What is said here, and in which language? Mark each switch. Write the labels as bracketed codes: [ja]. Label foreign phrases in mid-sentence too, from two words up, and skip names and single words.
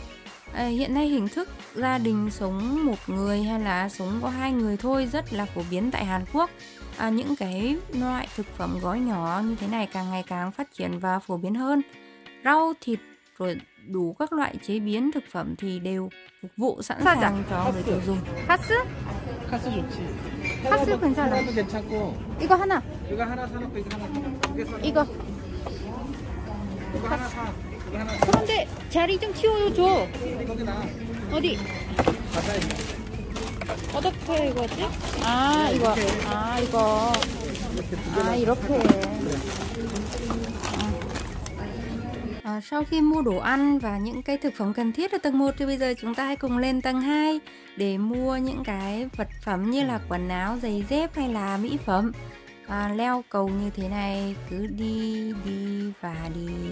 [vi] Hiện nay hình thức gia đình sống một người hay là sống có 2 người thôi rất là phổ biến tại Hàn Quốc. Những cái loại thực phẩm gói nhỏ như thế này càng ngày càng phát triển và phổ biến hơn. Rau, thịt rồi đủ các loại chế biến thực phẩm thì đều phục vụ sẵn sàng cho người tiêu dùng. [ko] 카스? 카스 좋지. 카스 괜찮아. 하나도 괜찮고. 이거 하나. 이거 하나 사놓고 이거 하나 두개 사. 이거. 이거 하나 사. 이거 하나 사. 그런데 자리 좀 치워줘. 거기 나. 어디? 가까이. 어떻게 이거지? 이거. 이거. 이렇게. [vi] Sau khi mua đồ ăn và những cái thực phẩm cần thiết ở tầng 1 thì bây giờ chúng ta hãy cùng lên tầng 2 để mua những cái vật phẩm như là quần áo, giày dép hay là mỹ phẩm. Leo cầu như thế này, cứ đi và đi.